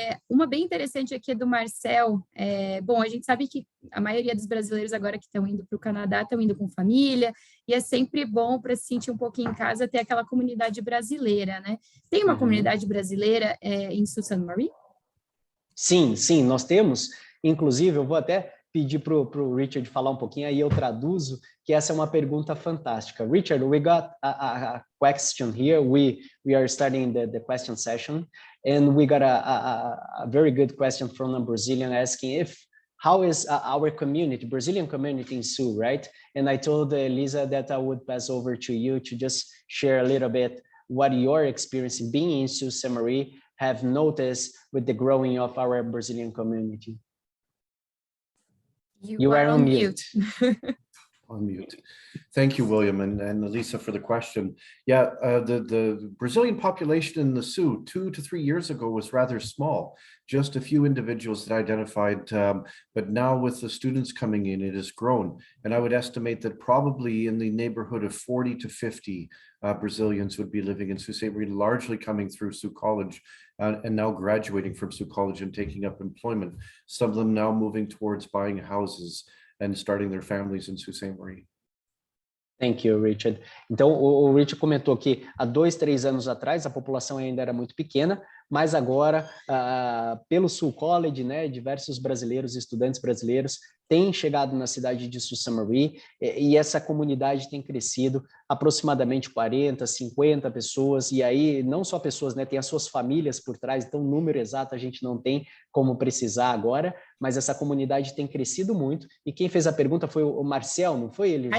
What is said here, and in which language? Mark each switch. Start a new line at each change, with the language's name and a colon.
Portuguese: Uma bem interessante aqui é do Marcel. Bom, a gente sabe que a maioria dos brasileiros agora que estão indo para o Canadá estão indo com família, e é sempre bom para se sentir um pouquinho em casa ter aquela comunidade brasileira, né? Tem uma comunidade brasileira em Sault Ste. Marie? Sim, nós temos. Inclusive, eu vou até pedir para o Richard falar um pouquinho, aí eu traduzo, que essa é uma pergunta fantástica.
English: Richard, we got a question here. We are starting the question session, and we got a very good question from a Brazilian asking how is our community, Brazilian community in Sioux, right? And I told Elisa that I would pass over to you to just share a little bit what your experience being in Sault Ste. Marie have noticed with the growing of our Brazilian community. You are on mute. On mute. Thank you, William and Elisa, for the question. Yeah, the Brazilian population in the Sioux 2 to 3 years ago was rather small, just a few individuals that identified, but now with the students coming in, it has grown. And I would estimate that probably in the neighborhood of 40 to 50 Brazilians would be living in Sault Ste. Marie, largely coming through Sioux College and now graduating from Sioux College and taking up employment. Some of them now moving towards buying houses and starting their families in Sault Ste. Marie. Thank you, Richard.
Portuguese: Então, o Richard comentou que há 2, 3 anos atrás a população ainda era muito pequena, mas agora, pelo Sul College, né, diversos brasileiros, estudantes brasileiros, têm chegado na cidade de Sault Ste. Marie e essa comunidade tem crescido aproximadamente 40, 50 pessoas, e aí não só pessoas, né, tem as suas famílias por trás, então o número exato a gente não tem como precisar agora, mas essa comunidade tem crescido muito, e quem fez a pergunta foi o Marcel, não foi, Elisa?